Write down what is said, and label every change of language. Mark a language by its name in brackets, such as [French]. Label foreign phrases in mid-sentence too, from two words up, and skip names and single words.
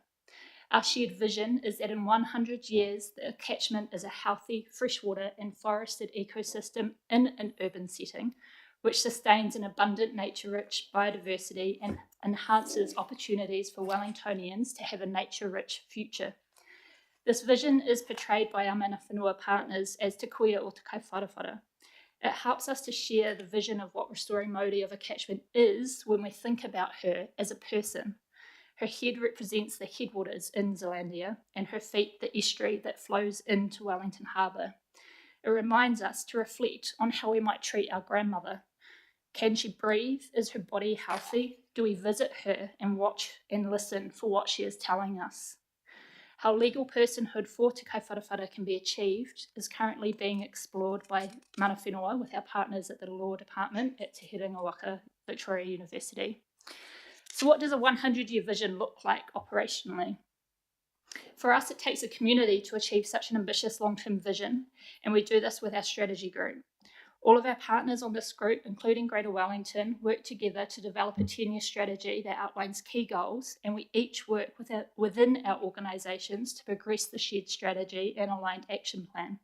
[English] Our shared vision is that in 100 years, the catchment is a healthy, freshwater and forested ecosystem in an urban setting, which sustains an abundant nature-rich biodiversity and enhances opportunities for Wellingtonians to have a nature-rich future. This vision is portrayed by our [Māori] mana whenua [English] partners as Te Kuia o Te Kaiwharawhara. It helps us to share the vision of what restoring Mauri of a catchment is when we think about her as a person. Her head represents the headwaters in Zealandia and her feet the estuary that flows into Wellington Harbour. It reminds us to reflect on how we might treat our grandmother. Can she breathe? Is her body healthy? Do we visit her and watch and listen for what she is telling us? How legal personhood for Te Kaiwharawhara can be achieved is currently being explored by [Māori] mana whenua [English] with our partners at the Law Department at Te Herenga Waka, Victoria University. So what does a 100-year vision look like operationally? For us, it takes a community to achieve such an ambitious long-term vision, and we do this with our strategy group. All of our partners on this group, including Greater Wellington, work together to develop a 10-year strategy that outlines key goals, and we each work within our organisations to progress the shared strategy and aligned action plan.